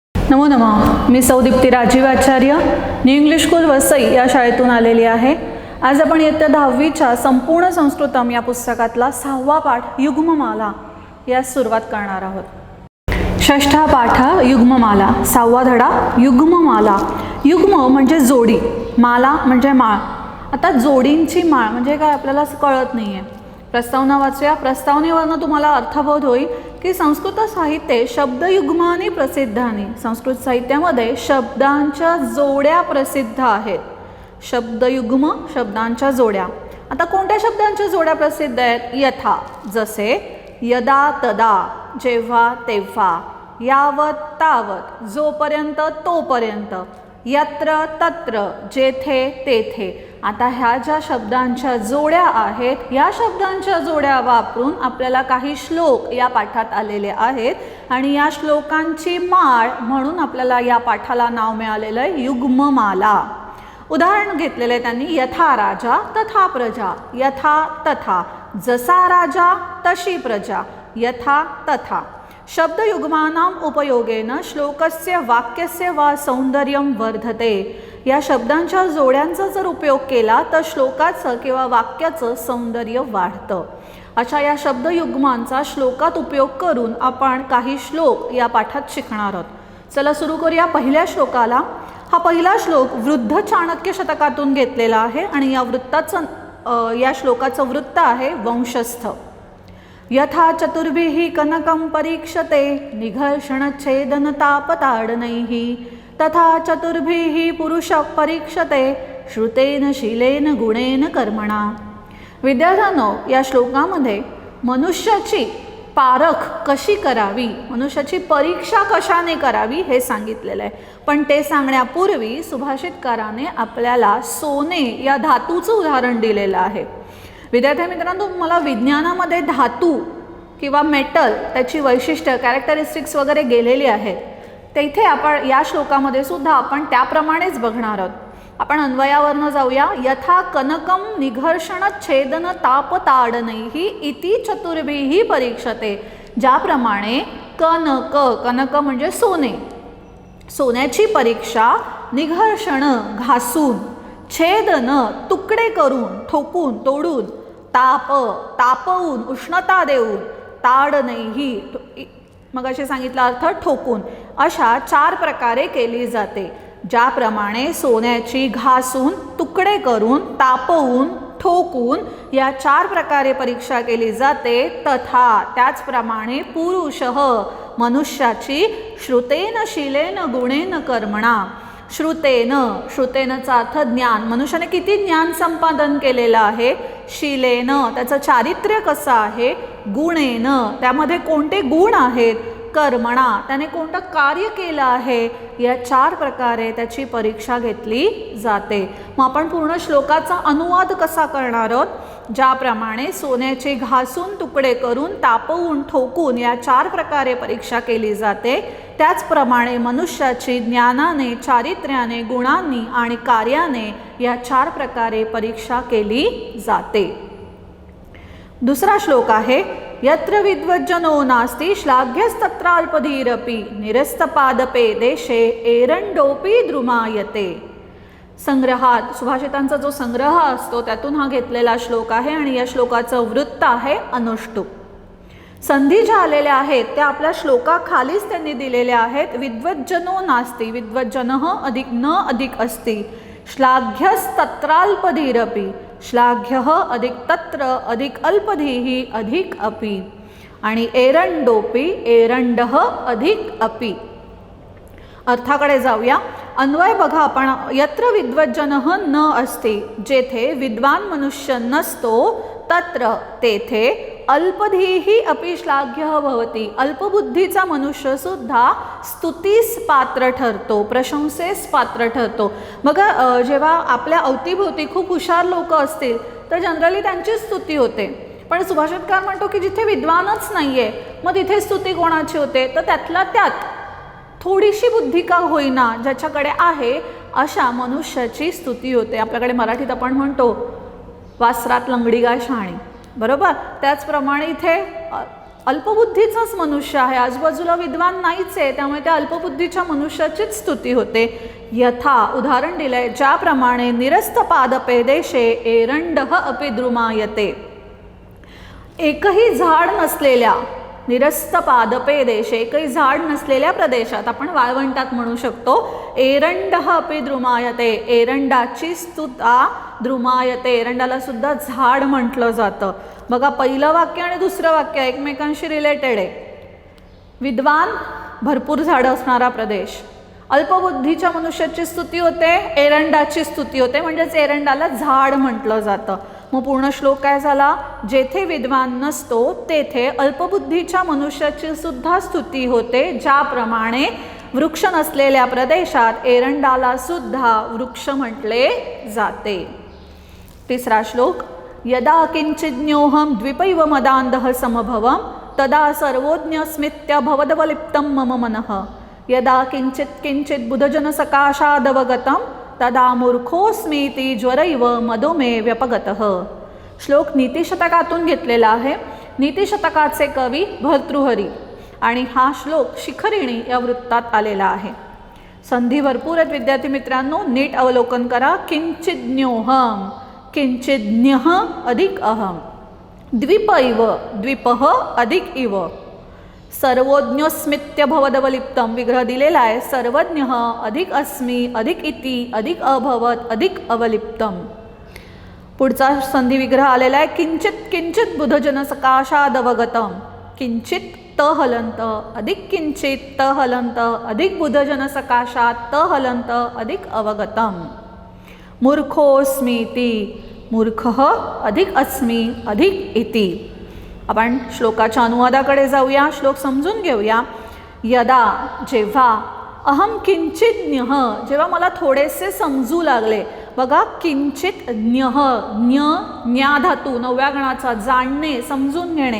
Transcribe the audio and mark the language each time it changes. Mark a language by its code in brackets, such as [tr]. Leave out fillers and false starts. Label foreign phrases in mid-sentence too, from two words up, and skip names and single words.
[sa] नमो नमः. [mr] मी सौदीप्ती राजीव आचार्य न्यू इंग्लिश स्कूल वसई या शाळेतून आलेली आहे. आज आपण इयत्ता 10वीच्या संपूर्ण संस्कृतम या पुस्तकातला 6वा पाठ युग्ममाला यास सुरुवात करणार आहोत. [sa] षष्ठा पाठ युग्ममाला, [mr] 6वा धडा युग्ममाला. युग्म म्हणजे जोडी, माला म्हणजे माळ. आता जोडींची माळ म्हणजे काय आपल्याला कळत नाही आहे. प्रस्तावना वाचूया. प्रस्तावनेवरनं तुम्हाला अर्थबोध होईल की [sa] संस्कृत साहित्य शब्दयुग्मानी प्रसिद्धानी. [mr] संस्कृत साहित्यामध्ये शब्दांच्या जोड्या प्रसिद्ध आहेत. शब्दयुग्म, शब्दांच्या जोड्या. आता कोणत्या शब्दांच्या जोड्या प्रसिद्ध आहेत? [sa] यथा, जसे, यदा तदा, [mr] जेव्हा तेव्हा, [sa] यावत तावत, [mr] जोपर्यंत तोपर्यंत, [sa] यत्र तत्र, [mr] जेथे तेथे. आता ह्या ज्या शब्दांच्या जोड्या आहेत, या शब्दांच्या जोड्या वापरून आपल्याला काही श्लोक या पाठात आलेले आहेत आणि या श्लोकांची माळ म्हणून आपल्याला या पाठाला नाव मिळालेलं आहे युग्ममाला. उदाहरण घेतलेलं आहे त्यांनी. [sa] यथा राजा तथा प्रजा, यथा तथा, [mr] जसा राजा तशी प्रजा, [sa] यथा तथा. शब्दयुग्मानां उपयोगेन श्लोकस्य वाक्यस्य वा सौंदर्यं वर्धते. [mr] या शब्दांच्या जोड्यांचा जर उपयोग केला तर श्लोकाचं किंवा वाक्याचं सौंदर्य वाढतं. अशा या शब्दयुग्मांचा श्लोकात उपयोग करून आपण काही श्लोक या पाठात शिकणार आहोत. चला सुरू करूया पहिल्या श्लोकाला. हा पहिला श्लोक वृद्ध चाणक्य शतकातून घेतलेला आहे आणि या श्लोकाचं वृत्त आहे वंशस्थ. [sa] यथा चतुर्भिः कनकं परीक्षते निघर्षणच्छेदनतापताडनैः तथा चतुर्भिः पुरुषः परीक्षते श्रुतेन शीलेन गुणेन कर्मणा. [mr] विद्यार्थ्यांनो, या श्लोकामध्ये मनुष्याची पारख कशी करावी, मनुष्याची परीक्षा कशाने करावी हे सांगितलेलं आहे. पण ते सांगण्यापूर्वी सुभाषितकाराने आपल्याला सोने या धातूचं उदाहरण दिलेलं आहे. विद्यार्थी मित्रांनो, तुम्हाला विज्ञानामध्ये धातू किंवा मेटल त्याची वैशिष्ट्य कॅरेक्टरिस्टिक्स वगैरे गेलेली आहेत. तेथे आपण या श्लोकामध्ये सुद्धा आपण त्याप्रमाणेच बघणार आहोत. आपण अन्वयावरनं जाऊया. [sa] यथा कनकम निघर्षण छेदन तापताडनैः इति चतुर्भिः परीक्षते. [mr] ज्याप्रमाणे कनक, कनक म्हणजे सोने, सोन्याची परीक्षा, निघर्षण घासून, छेदन तुकडे करून, ठोकून, तोडून, ताप तापवून, उष्णता देऊन, ताडनैः मग असे सांगितला अर्थ ठोकून, अशा 4 प्रकारे केली जाते. ज्याप्रमाणे सोन्याची घासून, तुकडे करून, तापवून, ठोकून या 4 प्रकारे परीक्षा केली जाते. तथा त्याचप्रमाणे पुरुषः मनुष्याची [sa] श्रुतेन शीलेन गुणेन कर्मणा. [mr] श्रुतेन, श्रुतेनचा अर्थ ज्ञान. मनुष्याने किती ज्ञान संपादन केलेलं आहे. शीलेन, त्याचं चारित्र्य कसं आहे. गुणेन, त्यामध्ये कोणते गुण आहेत. कर्मणा, त्याने कोणतं कार्य केलं आहे. या 4 प्रकारे त्याची परीक्षा घेतली जाते. मग आपण पूर्ण श्लोकाचा अनुवाद कसा करणार आहोत. ज्याप्रमाणे सोन्याचे घासून, तुकडे करून, तापवून, ठोकून या 4 प्रकारे परीक्षा केली जाते, त्याचप्रमाणे मनुष्याची ज्ञानाने, चारित्र्याने, गुणांनी आणि कार्याने या 4 प्रकारे परीक्षा केली जाते. दुसरा श्लोक आहे. [sa] यत्र विद्वज्जनो नास्ति श्लाघ्यस्तत्राल्पधीरपि निरस्तपादपे देशे एरंडोपी द्रुमायते. [mr] संग्रहात सुभाषितांचा जो संग्रह असतो त्यातून हा घेतलेला श्लोक आहे आणि या श्लोकाचं वृत्त आहे अनुष्टुप. संधी ज्या आलेल्या आहेत त्या आपल्या श्लोकाखालीच त्यांनी दिलेल्या आहेत. [sa] विद्वज्जनो नास्ति, विद्वज्जनः अधिक न अधिक अस्ति, श्लाघ्यस्तत्राल्पधीरपि, श्लाघ्यः अधिक तत्र अधिक अल्पधीः अधिक अपि, आणि एरंडोपि, एरंडः अधिक अपि. [mr] अर्थाकडे जाऊया. अन्वय बघा आपण. [sa] यत्र विद्वज्जनः न अस्ति, [mr] जेथे विद्वान मनुष्य नसतो, [sa] तत्र तेथे अल्पधीः अपि श्लाघ्यः भवति. [mr] अल्पबुद्धीचा मनुष्य सुद्धा स्तुतीस पात्र ठरतो, प्रशंसेस पात्र ठरतो. बघा, जेव्हा आपल्या अवतीभोवती खूप हुशार लोक असतील तर जनरली त्यांची स्तुती होते. पण सुभाषितकार म्हणतो की जिथे विद्वानच नाहीये मग तिथे स्तुती कोणाची होते. तर त्यातला त्यात थोडीशी बुद्धी का होईना ज्याच्याकडे आहे अशा मनुष्याची स्तुती होते. आपल्याकडे मराठीत आपण म्हणतो वासरात लंगडी गाय शहाणी, बरोबर. त्याचप्रमाणे इथे अल्पबुद्धीचाच मनुष्य आहे, आजूबाजूला विद्वान नाहीच आहे, त्यामुळे त्या अल्पबुद्धीच्या मनुष्याचीच स्तुती होते. यथा उदाहरण दिलंय, ज्याप्रमाणे [sa] निरस्त पादपे देशे एरंडः अपि द्रुमायते. [mr] एकही झाड नसलेल्या, [sa] निरस्त पादपे देशे, [mr] एकही झाड नसलेल्या प्रदेशात, आपण वाळवंटात म्हणू शकतो, [sa] एरंडः अपि द्रुमायते, [mr] एरंडाची स्तुता द्रुमायते, एरंडाला सुद्धा झाड म्हटलं जातं. बघा, पहिलं वाक्य आणि दुसरं वाक्य एकमेकांशी रिलेटेड आहे. विद्वान, भरपूर झाडं असणारा प्रदेश, अल्पबुद्धीच्या मनुष्याची स्तुती होते, एरंडाची स्तुती होते, म्हणजेच एरंडाला झाड म्हटलं जातं. मग पूर्ण श्लोक काय झाला? जेथे विद्वान नसतो तेथे अल्पबुद्धीच्या मनुष्याची सुद्धा स्तुती होते, ज्याप्रमाणे वृक्ष नसलेल्या प्रदेशात एरंडाला सुद्धा वृक्ष म्हटले जाते. तिसरा श्लोक, [sa] यदा किंचिज्ञोहम द्विपैव मदांधः समभवम तदा सर्वोज्ञस्मित्यभवदवलिप्तं मम मनः. यदा किंचित किंचित बुधजन सकाशादवगतम तदा मूर्खोस्मीति ज्वरैव मदो मे व्यपगतः. [mr] श्लोक नीतिशतकातून घेतलेला आहे. नीतिशतकाचे कवी भर्तृहरी आणि हा श्लोक शिखरिणी या वृत्तात आलेला आहे. संधी भरपूर आहेत विद्यार्थी मित्रांनो, नीट अवलोकन करा. [sa] किंचिज्ञोहम, किंचिज्ञः अधिक अहम, द्विपैव, द्विपः अधिक इव, सर्वज्ञस्मित्य भवदवलिप्तम [mr] विग्रह दिलेला आहे. [sa] सर्वज्ञ अधिक अस्मी अधिक इति अधिक अभवत अधिक अवलिप्तम. [mr] पुढचा संधी विग्रह आलेला आहे. [sa] किंचित किंचित बुधजन सकाशादवगतम, किंचित त हलंत अधिक किंचित त हलंत अधिक बुधजन सकाशात त हलंत अधिक अवगतम. मूर्खोस्मीति, मूर्खः अधिक अस्मी अधिक इति. [mr] आपण श्लोकाच्या अनुवादाकडे जाऊया, श्लोक समजून घेऊया. यदा, जेव्हा, [sa] अहम किंचिज्ञः, [mr] जेव्हा मला थोडेसे समजू लागले. बघा, किंचित ज्ञः, ज्ञ, ज्ञा धातू, 9व्या गणाचा, जाणणे, समजून घेणे.